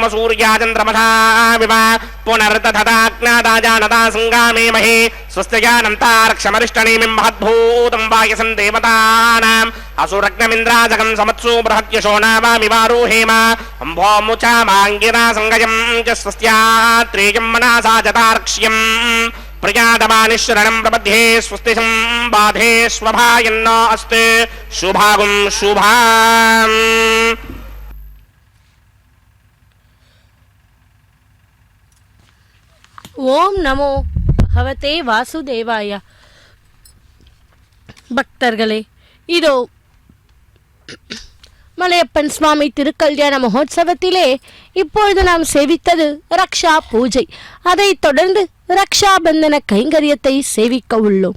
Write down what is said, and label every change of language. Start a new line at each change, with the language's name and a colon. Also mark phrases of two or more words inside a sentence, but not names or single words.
Sanskrit: सूर्याचन्द्रमसा विव पुनर्दधताज्ञादाजानता सङ्गामेमहे स्वस्ति जानन्तारक्षमरिष्टनेमिं महद्भूतं वायसं देवतानाम् असुरग्नमिन्द्राजगं समत्सु बृहद्यशो नावामिवारोहेम अम्भोमुचामाङ्गिरा सङ्गयं च स्वस्त्यात्रेयं मनसा जतार्क्ष्यम् प्रजातमानिश्वरणं प्रपद्ये स्वस्ति संबाधे स्वभायन्नो अस्ते शुभागुं शुभाम् ओं नमो भगवते वासुदेवाय.
Tamil: பக்தர்களே, இதோ மலையப்பன் சுவாமி திருக்கல்யாண மகோத்சவத்திலே இப்பொழுது நாம் சேவித்தது ரக்ஷா பூஜை. அதைத் தொடர்ந்து ரக்ஷாபந்தன கைங்கரியத்தை சேவிக்க உள்ளோம்.